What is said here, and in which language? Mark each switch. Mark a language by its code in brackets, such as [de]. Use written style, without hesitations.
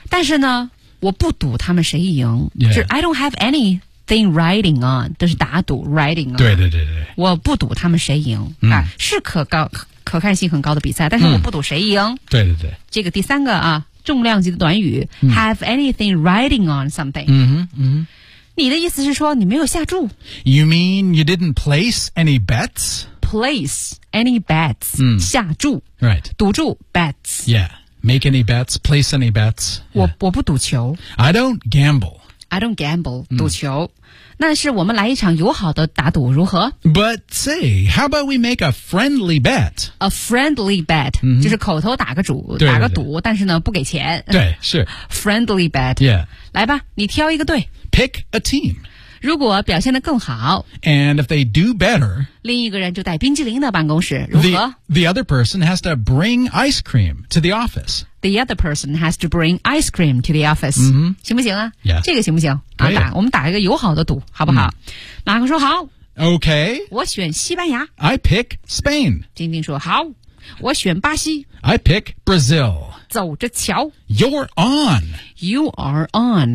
[zh] 但是呢我不赌他们谁赢、 [en] yeah. [zh] 就是 [en] I don't have anything riding on [zh] 都是打赌 [en] riding on [zh] 对对对对我不赌他们谁赢、嗯啊、是可看性很高的比赛但是我不赌谁赢、嗯、对对对这个第三个啊重量级的短语、嗯、 [en] have anything riding on something 嗯哼嗯 [zh] 你的意思是说你没有下注 [en] You mean you didn't place any bets? Place any bets、嗯、 [zh] 下注 [en] Right [zh] 赌注 bets [en] YeahMake any bets, place any bets.、Yeah. [zh] 我不赌球。 [en] I don't gamble. I don't gamble,、mm. [zh] 赌球。那是我们来一场友好的打赌如何 [en] ?But say, how about we make a friendly bet? A friendly bet,、 mm-hmm. [zh] 就是口头打个赌对对对打个赌但是呢不给钱。对是。 [en] Friendly bet. Yeah. [zh] 来吧你挑一个队。 [en] Pick a team. [zh] 如果表现得更好。 [en] And if they do better, [zh] 另一个人就带冰激凌的办公室如何 [en] the other person has to bring ice cream to the office. The other person has to bring ice cream to the office.、 Mm-hmm. [zh] 行不行啊、 [en] yeah. [zh] 这个行不行、啊、打我们打一个友好的赌好不好、马克说好。 [en] OK. [zh] 我选西班牙。 [en] I pick Spain. [zh] 丁丁说好。我选巴西。 [en] I pick Brazil. [zh] 走着瞧。 [en] You're on. You are on.、